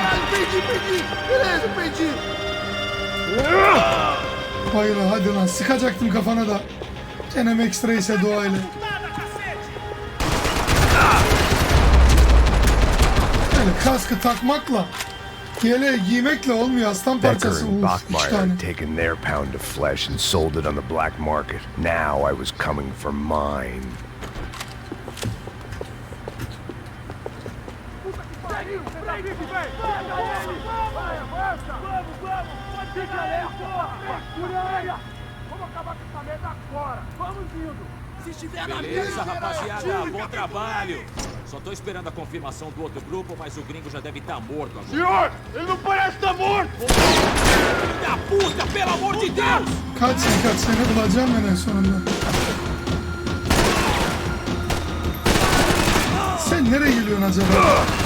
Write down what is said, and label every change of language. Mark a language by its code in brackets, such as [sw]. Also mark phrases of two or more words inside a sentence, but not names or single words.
[tr] Hayır hadi lan, sıkacaktım kafana da. Gene Max Reis'e duayla. Yani kaskı takmakla, yeleği giymekle olmuyor, aslan Becker parçası. and Uf, 3 Bachmeyer tane. [en] had taken their pound of flesh and sold it on the black market. Now I was coming for mine. [pt] Se estiver na beleza, rapaziada, bom trabalho! Só tô esperando a confirmação do outro grupo, mas o gringo já deve estar morto agora. Senhor, ele não parece estar morto! Filho da puta, pelo amor de Deus! [tr] Kaç seni bulacağım ben en sonunda. Sen nereye geliyorsun acaba?